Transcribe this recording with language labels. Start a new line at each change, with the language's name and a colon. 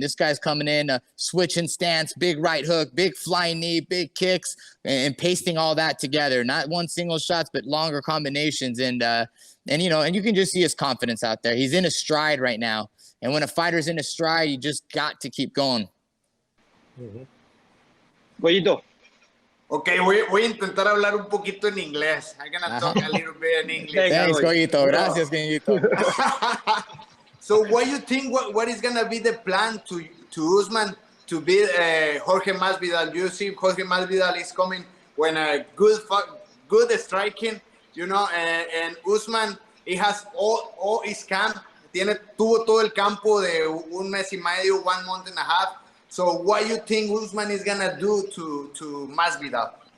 English: This guy's coming in, switching stance, big right hook, big flying knee, big kicks, and pasting all that together. Not one single shots, but longer combinations. And you know, and you can just see his confidence out there. He's in a stride right now. And when a fighter's in a stride, you just got to keep going. Goyito.
Spanish: Ok, voy a intentar hablar un poquito en inglés.
English: I'm gonna talk a little bit in English. Thanks, Goyito.
Spanish: Gracias, Goyito.
English: So what do you think, what is gonna be the plan to Usman to beat Jorge Masvidal? You see Jorge Masvidal is coming when a good striking, you know, and Usman, he has all his camp.
Spanish: Tuvo todo el campo de un mes y medio,
English: 1 month and a half.
Spanish: So what do you think Usman is going to do to Masvidal?